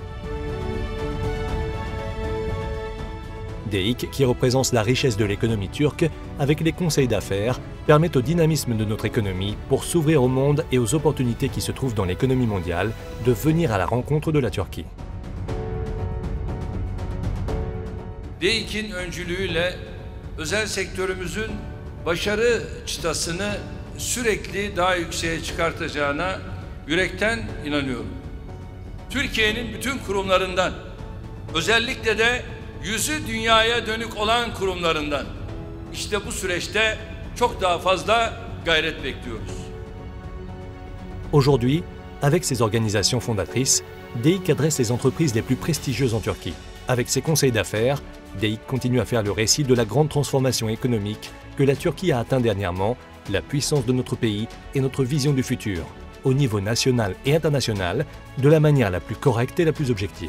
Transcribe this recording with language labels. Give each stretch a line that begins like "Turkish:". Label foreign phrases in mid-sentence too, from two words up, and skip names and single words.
French: DEİK, qui représente la richesse de l'économie turque, avec les conseils d'affaires, permet au dynamisme de notre économie pour s'ouvrir au monde et aux opportunités qui se trouvent dans l'économie mondiale de venir à la rencontre de la Turquie.
Turkish: DEİK'in öncülüğüyle özel sektörümüzün başarı çıtasını sürekli daha yükseğe çıkartacağına yürekten inanıyorum. Türkiye'nin bütün kurumlarından, özellikle de yüzü dünyaya dönük olan kurumlarından işte bu süreçte çok daha fazla gayret bekliyoruz.
French: Aujourd'hui, avec ses organisations fondatrices, DEİK adresse les entreprises les plus prestigieuses en Turquie. Avec ses conseils d'affaires, DEİK continue à faire le récit de la grande transformation économique que la Turquie a atteint dernièrement, la puissance de notre pays et notre vision du futur, au niveau national et international, de la manière la plus correcte et la plus objective.